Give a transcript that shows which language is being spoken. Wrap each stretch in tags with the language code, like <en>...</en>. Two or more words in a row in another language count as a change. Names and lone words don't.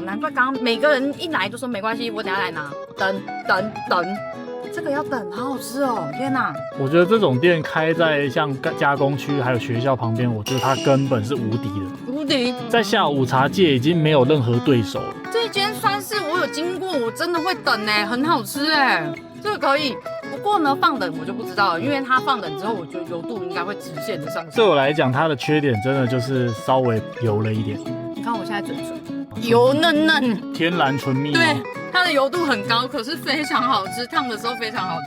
<zh>難怪剛剛每個人一來就說沒關係，我等下來拿。等，這個要等，好好吃哦！天哪！我覺得這種店開在像加工區還有學校旁邊，我覺得它根本是無敵的。無敵！在下午茶界已經沒有任何對手了。這一間算是我有經過，我真的會等哎，很好吃哎，這個可以。不過呢，放冷我就不知道了，因為它放冷之後，我觉得油度应该会直線的上升。对我來講，它的缺點真的就是稍微油了一點。你看我現在嘴唇油嫩嫩，天然純蜜。對，它的油度很高，可是非常好吃，燙的時候非常好吃。</zh>